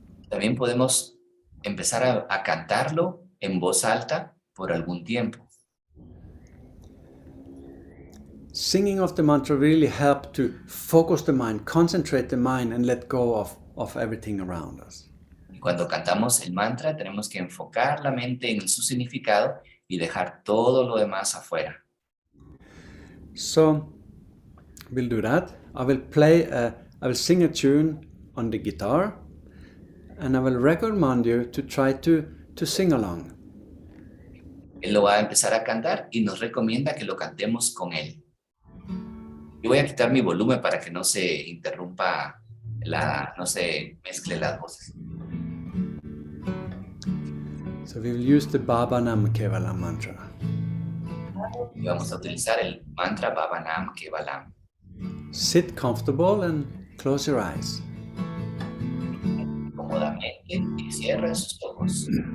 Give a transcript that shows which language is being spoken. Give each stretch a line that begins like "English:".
Spanish: También podemos empezar a cantarlo en voz alta por algún tiempo.
English: Singing of the mantra really helps to focus the mind, concentrate the mind, and let go of everything around us.
Spanish: Cuando cantamos el mantra tenemos que enfocar la mente en su significado y dejar todo lo demás afuera.
English: So we'll do that. I will play I will sing a tune on the guitar, and I will recommend you to try to sing along.
Spanish: Él lo va a empezar a cantar y nos recomienda que lo cantemos con él. Yo voy a quitar mi volumen para que no se interrumpa, no se mezcle las voces.
English: So we will use the Baba Nam Kevalam mantra.
Spanish: Y vamos a utilizar el mantra Baba Nam Kevalam.
English: Sit comfortable and close your eyes.
Spanish: Cómodamente y cierra sus ojos.